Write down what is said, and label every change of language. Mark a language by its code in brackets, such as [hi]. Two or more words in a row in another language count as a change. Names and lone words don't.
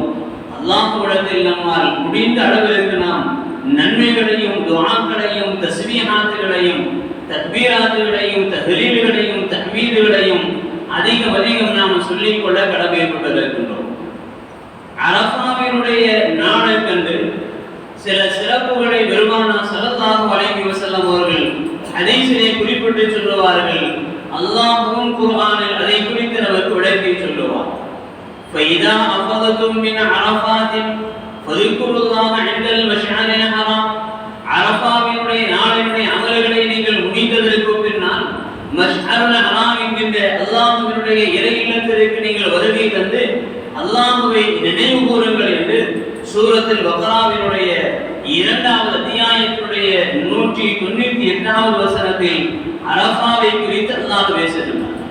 [ta] அல்லாஹ்விடத்தில் நம்மால் முடிந்த அளவிற்கு நாம் நன்மைகளையும் துஆக்களையும் தஸ்பீஹாத்துகளையும் தக்பீராத்துகளையும் தஹ்லீல்களையும் தஹ்மீதுகளையும் அதிகம் நாம் சொல்லிக் கொள்ள கடமைப்பட்டிருக்கின்றோம். அரஃபாவினுடைய நாளுக்கென்று சில சிறப்புகளை பெருமானார் [ar] صلى الله عليه وسلم [ta] அவர்கள் ஹதீஸிலே குறிப்பிட்டு சொல்லுவார்கள். அல்லாஹ்வும் குர்ஆனில் அதை குறித்து நமக்கு விளக்கி சொல்லுவார். [ar] فَإِذَا أَفَضْتُم مِّنْ عَرَفَاتٍ فَاذْكُرُوا اللَّهَ عِندَ الْمَشْعَرِ الْحَرَامِ. [ta] அரஃபாவினுடைய நாளினுடைய அமல்களை நீங்கள் முடித்ததற்கு பின்னால் மஷ்அருல் ஹராம் என்கின்ற அல்லாஹ்வினுடைய இறை இல்லத்திற்கு நீங்கள் வருகை தந்து அல்லாஹ்வை நினைவு கூறுங்கள் என்று சூரத்துல் பக்ராவினுடைய 2வது அத்தியாயத்தினுடைய 198வது வசனத்தில் அரஃபாவை குறித்து அல்லாஹ் பேசுகிறார்.